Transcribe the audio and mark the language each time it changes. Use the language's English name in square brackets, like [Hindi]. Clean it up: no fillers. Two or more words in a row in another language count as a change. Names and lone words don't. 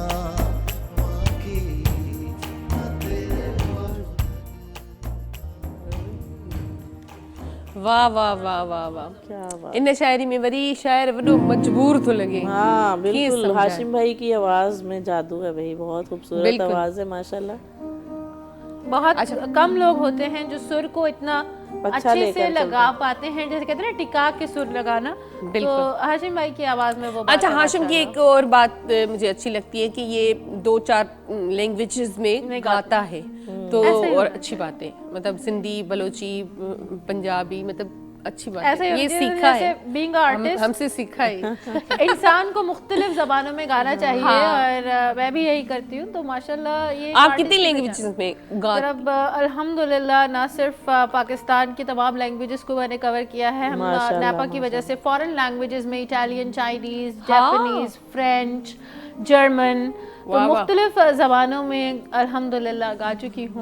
[Urdu] واہ واہ واہ واہ واہ, کیا بات. [Sindhi] इन शायरी में वरी शायर वॾो मजबूर थो लॻे। [Urdu] ہاں [Sindhi] कीअं [Urdu] بالکل, سمجھائے? ہاشم بھائی کی آواز میں جادو ہے بھائی، بہت خوبصورت بالکل. آواز ہے ماشاءاللہ. بہت کم لوگ ہوتے ہیں جو سُر کو اتنا اچھے لے کر سے لگا چلتے پاتے ہیں، جیسے کہتے ہیں نا ٹکا کے سُر لگانا. تو بالکل. ہاشم بھائی کی آواز میں وہ بات اچھا, ہے ہاشم کی ماشاءاللہ. ایک اور بات مجھے اچھی لگتی ہے کہ یہ 2-4 لینگویجز میں گاتا ہے، تو ایسے ہی اور ہونا اچھی بات ہے، مطلب سندھی، بلوچی، پنجابی، مطلب اچھی بات ایسے ہے, ہی یہ ہوتی ہے, سیکھا ہے, [English] जैसे being a artist, [Urdu] ہم سے سیکھا ہے. انسان کو مختلف زبانوں میں گانا چاہیے۔ اور میں بھی یہی کرتی ہوں، تو ماشاءاللہ یہ آپ کتنی لینگویجز میں گاتے? اب الحمدللہ نہ صرف پاکستان کی تمام لینگویجز کو میں نے کور کیا ہے. ہم ناپا کی وجہ سے [English] foreign languages [Urdu] میں اٹالین، چائنیز، جاپانیز، فرنچ، جرمن، تو مختلف زبانوں میں الحمدللہ گا چکی ہوں.